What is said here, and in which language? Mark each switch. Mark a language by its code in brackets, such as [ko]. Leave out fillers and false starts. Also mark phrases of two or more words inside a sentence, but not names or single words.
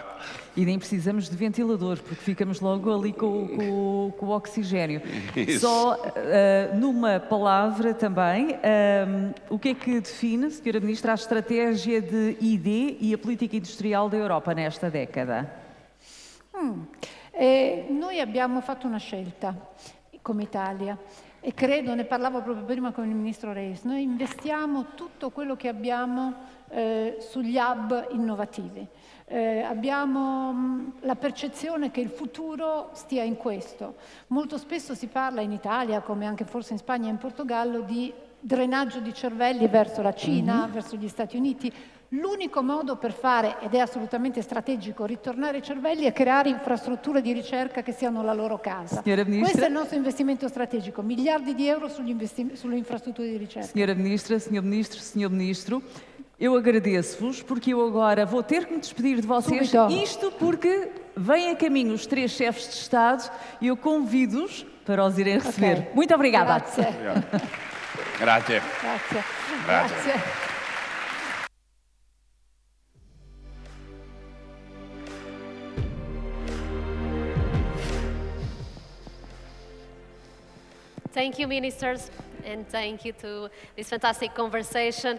[pt] E nem precisamos de ventilador, porque ficamos logo ali com o oxigênio. Isso. Só numa palavra também, o que é que define, Sra. Ministra, a estratégia de ID e a política industrial da Europa nesta década? [it] Noi abbiamo fatto una scelta come Italia. E credo, ne parlavo proprio prima con il Ministro Reis, noi investiamo tutto quello che abbiamo sugli hub innovativi. Abbiamo la percezione che il futuro stia in questo. Molto spesso si parla in Italia, come anche forse in Spagna e in Portogallo, di drenaggio di cervelli verso la Cina, verso gli Stati Uniti. L'unico modo per fare, ed è assolutamente strategico, ritornare ai cervelli è creare infrastrutture di ricerca che siano la loro casa. Questo è il nostro investimento strategico, miliardi di euro sulle infrastrutture di ricerca. [pt] Senhora Ministra, Senhor Ministro, Senhor Ministro, eu agradeço-vos porque eu agora vou ter que me despedir de vocês. Isto porque vêm a caminho os 3 chefes de Estado e eu convido-os para os irem receber. Okay. Muito obrigada. [it] Grazie. Grazie. Grazie. Grazie. Grazie. [en] Thank you, ministers, and thank you to this fantastic conversation.